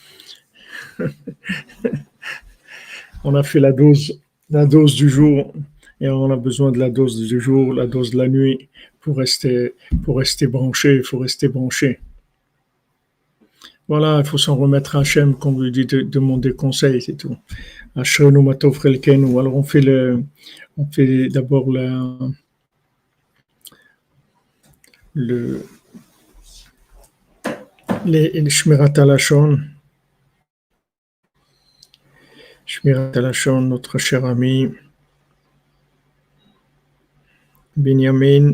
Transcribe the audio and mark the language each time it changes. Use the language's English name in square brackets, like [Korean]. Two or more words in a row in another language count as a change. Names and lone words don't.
[French] On a fait la dose du jour, et on a besoin de la dose du jour, la dose de la nuit, pour rester branché, il faut rester branché. Voilà, il faut s'en remettre à Hachem, qu'on lui dit de demander conseil, c'est tout. [Hebrew] אשרינו מה טוב חלקנו. [French] Alors on fait d'abord les [Hebrew] שמירת הלשון. שמירת הלשון, [French] notre cher ami Benjamin.